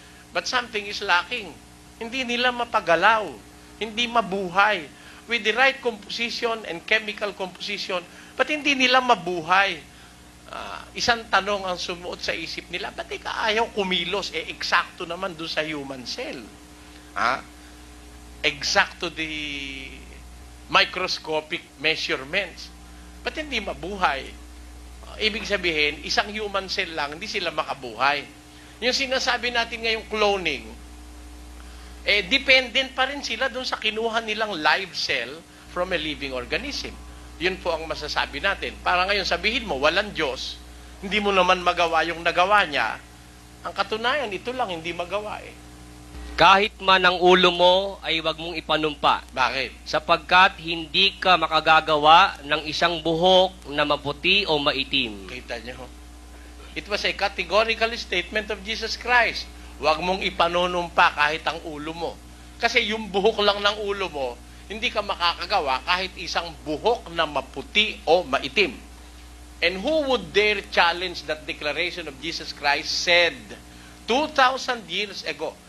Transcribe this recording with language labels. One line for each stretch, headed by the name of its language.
English: But something is lacking.
Filipino: Hindi nila mapagalaw. Hindi mabuhay.
English: With the right composition and chemical composition, but
Filipino: hindi nila mabuhay. Isang tanong ang sumuot sa isip nila, ba't ka ayaw kumilos? Eksakto naman doon sa human cell.
English: Exact to the microscopic measurements.
Filipino: Ba't hindi mabuhay? Ibig sabihin, isang human cell lang, hindi sila makabuhay. Yung sinasabi natin ngayong cloning, dependent pa rin sila doon sa kinuha nilang live cell
English: from a living organism.
Filipino: Yun po ang masasabi natin. Para ngayon sabihin mo, walang Diyos, hindi mo naman magawa yung nagawa niya. Ang katunayan, ito lang hindi magawa Kahit man ang ulo mo ay wag mong ipanumpa. Bakit? Sapagkat hindi ka makagagawa ng isang buhok na maputi o maitim. Kita niyo.
English: It was a categorical statement of Jesus Christ.
Filipino: Huwag mong ipanunumpa kahit ang ulo mo. Kasi yung buhok lang ng ulo mo, hindi ka makakagawa kahit isang buhok na maputi o maitim.
English: And who would dare challenge that declaration of Jesus Christ said 2,000 years ago?